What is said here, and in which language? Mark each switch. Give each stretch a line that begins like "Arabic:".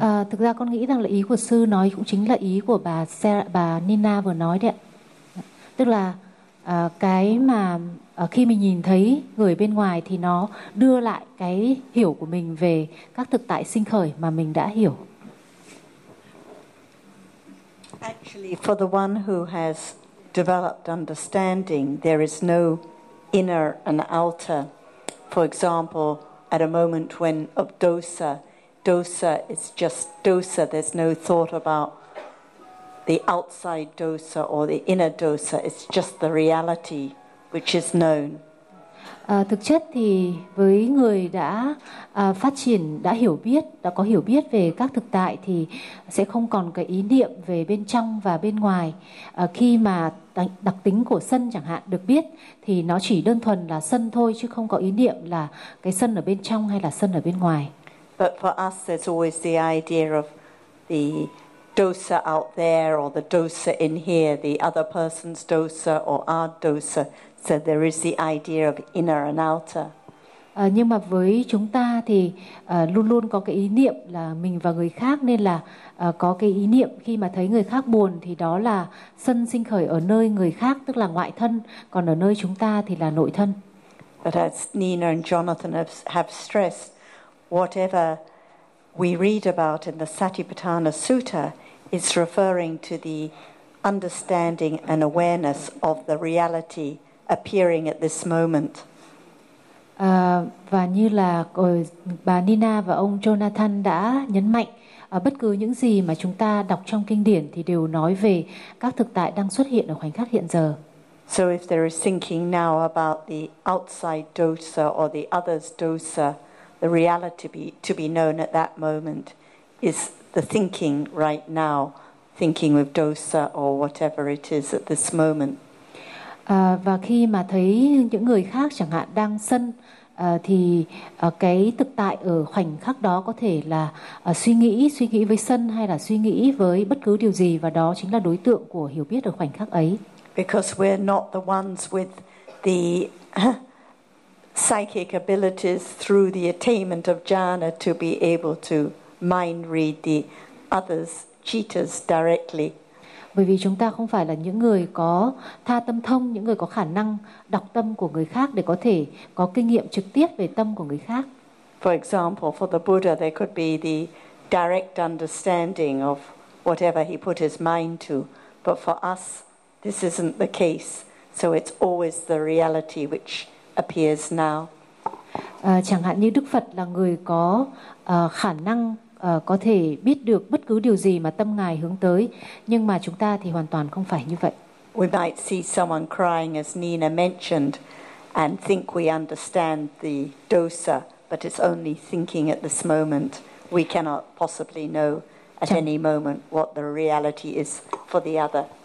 Vietnamese: Thực ra con nghĩ rằng là ý của sư nói cũng chính là ý của bà Nina vừa nói đấy ạ. Tức là cái mà khi mình nhìn thấy người bên ngoài thì nó đưa lại cái hiểu của mình về các thực tại sinh khởi mà mình đã hiểu.
English: Actually, for the one who has developed understanding, there is no inner and outer. For example, at a moment when of dosa is just dosa, there's no thought about the outside dosa or the inner dosa, it's just the reality which is known.
Vietnamese: Thực chất thì với người đã phát triển, đã hiểu biết, đã có hiểu biết về các thực tại thì sẽ không còn cái ý niệm về bên trong và bên ngoài. Khi mà đặc tính của sân chẳng hạn được biết thì nó chỉ đơn thuần là sân thôi, chứ không có ý niệm là cái sân ở bên trong hay là sân ở bên ngoài.
English: But for us there's always the idea of the dosa out there or the dosa in here, the other person's dosa or our dosa. So there is the idea of inner and outer.
Vietnamese: Nhưng mà với chúng ta thì luôn luôn có cái ý niệm là mình và người khác, nên là có cái ý niệm khi mà thấy người khác buồn thì đó là sân sinh khởi ở nơi người khác, tức là ngoại thân, còn ở nơi chúng ta thì là nội thân.
English: But as Nina and Jonathan have stressed, whatever we read about in the Satipatthana Sutta is referring to the understanding and awareness of the reality appearing at this moment.
Vietnamese: Và như là bà Nina và ông Jonathan đã nhấn mạnh, bất cứ những gì mà chúng ta đọc trong kinh điển thì đều nói về các thực tại đang xuất hiện ở khoảnh khắc hiện giờ.
English: So if there is thinking now about the outside dosa or the other's dosa, the reality to be known at that moment is the thinking right now, thinking with dosa or whatever it is at this moment.
Vietnamese: Và khi mà thấy những người khác chẳng hạn đang sân thì cái thực tại ở khoảnh khắc đó có thể là suy nghĩ với sân hay là suy nghĩ với bất cứ điều gì, và đó chính là đối tượng của hiểu biết ở khoảnh khắc ấy.
English: Because we're not the ones with the psychic abilities through the attainment of jhana to be able to mind read the others cheetahs directly.
Vietnamese: Bởi vì chúng ta không phải là những người có tha tâm thông, những người có khả năng đọc tâm của người khác để có thể có kinh nghiệm trực tiếp về tâm của người khác.
English: For example, for the Buddha, there could be the direct understanding of whatever he put his mind to. But for us, this isn't the case. So it's always the reality which appears now.
Vietnamese: Chẳng hạn như Đức Phật là người có khả năng có thể biết được bất cứ điều gì mà tâm ngài hướng tới, nhưng mà chúng ta thì hoàn toàn không phải như vậy.
English: We might see someone crying as Nina mentioned and think we understand the dosa, but it's only thinking at this moment. We cannot possibly know at any moment what the reality is for the other.